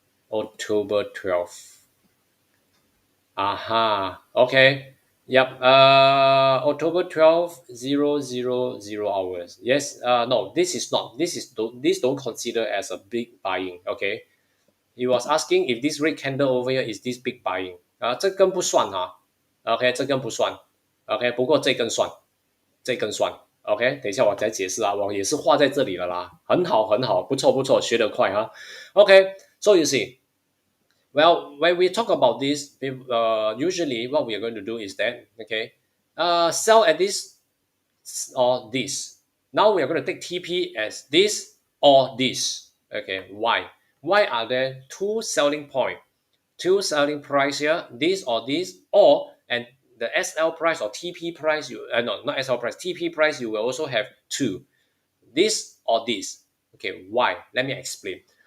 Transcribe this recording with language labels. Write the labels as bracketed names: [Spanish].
[English] October 12th. Aha. Okay. Yep. October 12th, 000 hours. Yes. No, this is not. This don't consider as a big buying. Okay. He was asking if this red candle over here is this big buying. [Chinese] 这根不算哈。OK，这根不算。 OK，不过这根算，这根算。OK，等一下我再解释啊，我也是画在这里了啦。很好，很好，不错不错，学得快哈。 [English] OK，so you see. Well, when we talk about this, usually what we are going to do is that, okay, sell at this or this. Now we are going to take TP as this or this. Okay, why? Why are there two selling point, two selling price here, this or this, or and the SL price or TP price, you no, not SL price, TP price, you will also have two, this or this. Okay, why? Let me explain.